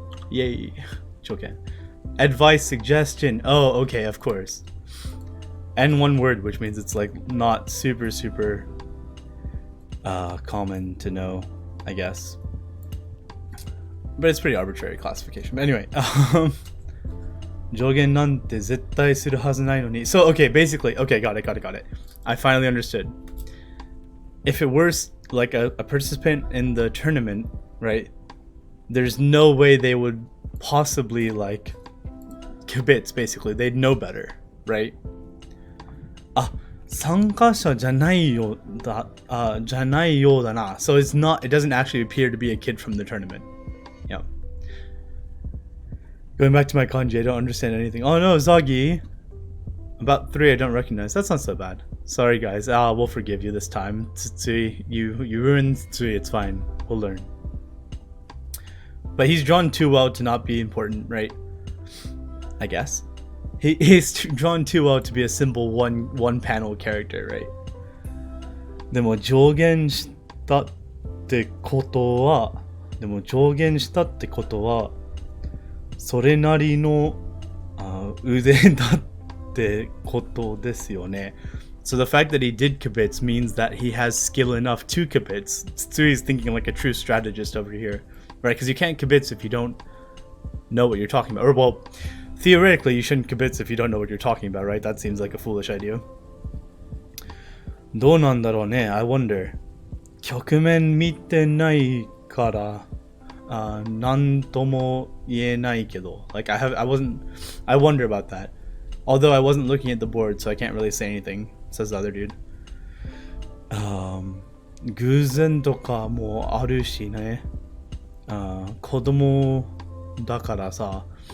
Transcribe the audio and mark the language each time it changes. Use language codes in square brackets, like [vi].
[en] Yay. Jogen. Advice, suggestion. Oh, okay, of course. And one word, which means it's like not super common to know, I guess. But it's pretty arbitrary classification. But anyway, [ja] 上限なんて絶対するはずないのに. [en] So, okay, basically, okay, got it. I finally understood. If it were like a participant in the tournament, right, there's no way they would possibly like kibitz, basically. They'd know better, right? [ja] 参加者じゃないようだな. [en] So it doesn't actually appear to be a kid from the tournament. Yeah. Going back to my kanji, I don't understand anything. Oh no, Zagi. About 3 I don't recognize. That's not so bad. Sorry guys, we'll forgive you this time. Tsui, you ruined Tsui, it's fine. We'll learn. But he's drawn too well to not be important, right? I guess. He's drawn too well to be a simple one panel character, right? [ja] でも上限したってことはそれなりの腕だってことですよね. [en] So the fact that he did kibitz means that he has skill enough to kibitz. Tsui's thinking like a true strategist over here, right? Because you can't kibitz if you don't know what you're talking about. Or well, theoretically you shouldn't kibitz if you don't know what you're talking about, right? That seems like a foolish idea. [ja] どうなんだろうね? [en] I wonder. [ja] 局面見てないからなんとも言えないけど. [en] Like I wonder about that. Although I wasn't looking at the board, so I can't really say anything, says the other dude. [ja] 偶然とかもあるしね。子供だからさ.